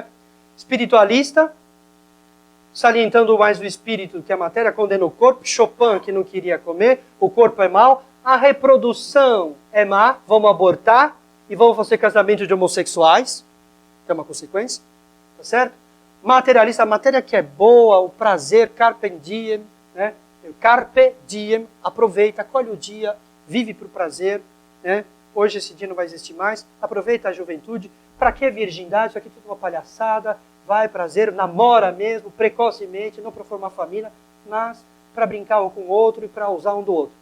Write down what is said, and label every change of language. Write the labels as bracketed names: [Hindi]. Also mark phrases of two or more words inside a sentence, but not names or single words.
[Portuguese] Espiritualista, salientando mais o espírito do que a matéria, condena o corpo. Chopin, que não queria comer, o corpo é mau. A reprodução é má, vamos abortar e vamos fazer casamento de homossexuais. Que é uma consequência, tá certo? Materialista, a matéria que é boa, o prazer, [Latin] carpe diem, né? Carpe diem, [Portuguese] aproveita, colhe o dia, vive para o prazer, né? Hoje esse dia não vai existir mais, aproveita a juventude. Para que virgindade? Isso aqui é tudo uma palhaçada, vai prazer, namora mesmo, precocemente, não para formar família, mas para brincar um com o outro e para usar um do outro.